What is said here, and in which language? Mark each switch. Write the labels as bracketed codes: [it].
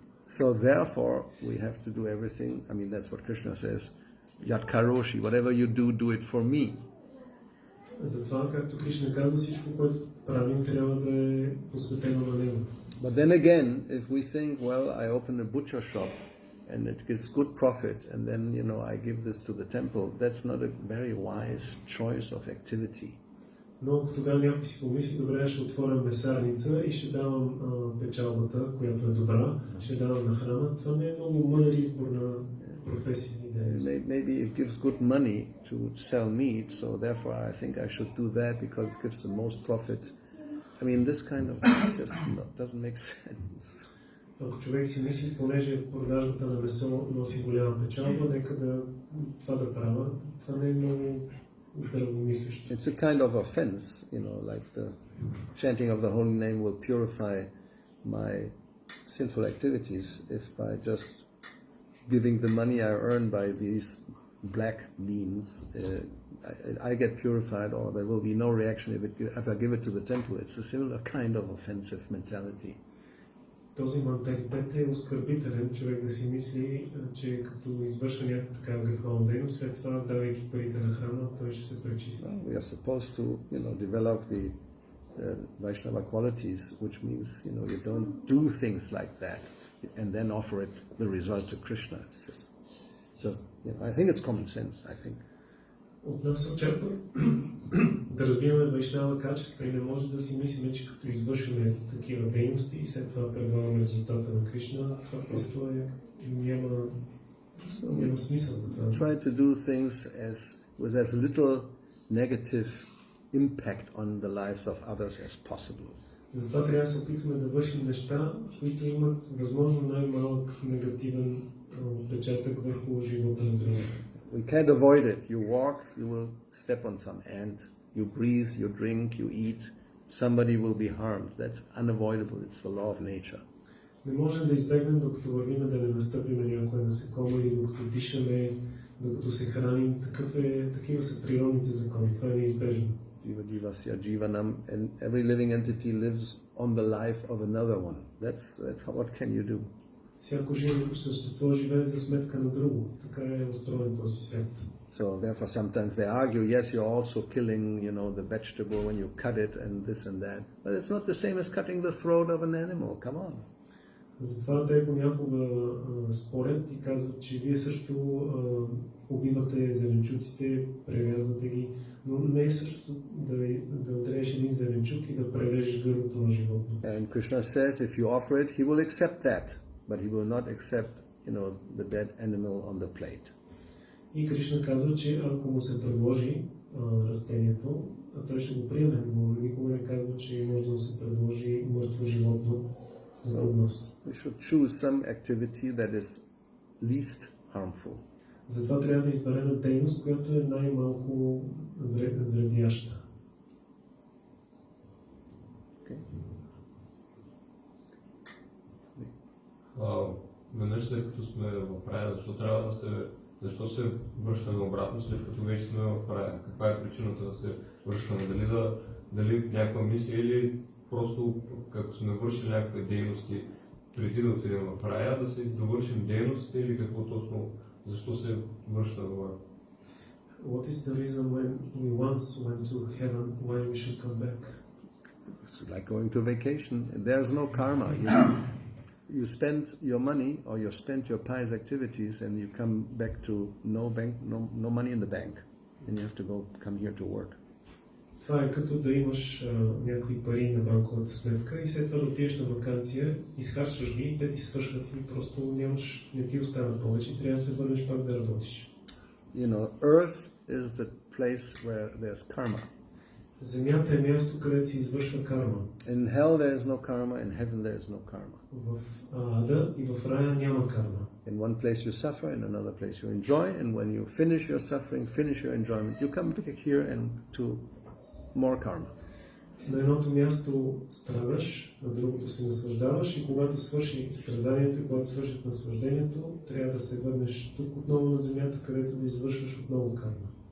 [en] So therefore, we have to do everything. I mean, that's what Krishna says. Yat karoshi, whatever you do it for me. [bg] Затова, както Кришна казва, всичко, което правим, трябва да е посветено на него. [en] But then again, if we think, well, I open a butcher shop and it gives good profit, and then, I give this to the temple, that's not a very wise choice of activity. [bg] Но ако тогава някой си помисли, добре, ще отворя месарница и ще давам печалбата, която е добра, ще давам на храна, това не е много мъдър избор на професия. [en] Maybe it gives good money to sell meat, so therefore I think I should do that because it gives the most profit. I mean, this kind of just doesn't make sense. [bg] Ако човек си мисли, понеже продажбата на месо носи голяма печалба, нека това да правя, това не е много здравомислещо. [en] It's a kind of offense, like the chanting of the holy name will purify my sinful activities if by just giving the money I earn by these black means, I get purified, or there will be no reaction if I give it to the temple. It's a similar kind of offensive mentality. [bg] Този менталитет е оскърбителен, човек да си мисли, че като извършва някаква такава греховна дейност, след това, давайки парите на храна, той ще се пречисли. [en] We are supposed to, develop the Vaishnava qualities, which means, you don't do things like that and then offer it the result to Krishna. It's just I think it's common sense, I think. [bg] От нас се очаква да развиваме вайшнава качества и не може да си мислим, че като извършваме такива дейности и след това предлагаме резултата на Кришна, това просто няма смисъл. [en] Try to do things with as little negative impact on the lives of others as possible. [bg] Затова трябва да се опитваме да вършим неща, които имат възможно най-малък негативен отпечатък върху живота на другите. [en] We can't avoid it. You walk, you will step on some ant. You breathe, you drink, you eat. Somebody will be harmed. That's unavoidable. It's the law of nature. [bg] Не можем да избегнем, докато вървим, да не настъпим на някоя насекома или докато дишаме, докато се храним. Такива са природните закони. Това е неизбежно. [sa] Jiva jivasya jivanam, [en] and every living entity lives on the life of another one. That's how. What can you do? [bg] Всяко живо същество живее за сметка на друго. Така е устроен този свят. [en] So therefore sometimes they argue, yes, you're also killing, the vegetable when you cut it and this and that. But it's not the same as cutting the throat of an animal. Come on. [bg] Затова те понякога спорят и казват, че вие също убивате зеленчуците, прерязвате ги, но не е също да отрежеш един зеленчук и да прережеш гърлото на животно. [en] And Krishna says, if you offer it, he will accept that, but he will not accept, the dead animal on the plate. [bg] И Кришна казва, че ако му се предложи растението, той ще го приеме, но никога не казва, че може да му се предложи мъртво животно за поднос. [en] We should choose some activity that is least harmful. [bg] Затова трябва да изберем дейност, която е най-малко вредяща. Веднъж след като сме в рая, защо се връщаме обратно, след като вече сме в рая? Каква е причината да се връщаме? Дали някаква мисия или просто като сме вършили някакви дейности преди да отидем в рая, да се довършим дейностите или какво точно, защо се връщаме в рая? [en] What is the reason when we once went to heaven, why we should come back? It's like going to vacation. There's no karma. You spend your money or you spend your pious activities and you come back to no money in the bank. And you have to come here to work. [bg] Това е като да имаш някакви пари на банковата сметка и след това да отидеш на ваканция, изхарчваш ги и те ти свършват и просто не ти остава повече, трябва да се върнеш пак да работиш. [en] Earth is the place where there's karma. [bg] Земята е място, където се извършва карма. [en] In hell there is no karma, in heaven there is no karma. [bg] В ада и в рая няма карма. [en] In one place you suffer, in another place you enjoy, and when you finish your suffering, finish your enjoyment, you come back here and to more karma. [bg] На едното място страдаш, на другото се наслаждаваш и когато свърши страданието и когато свърши наслаждението, трябва да се върнеш тук отново на земята, където да извършваш отново карма.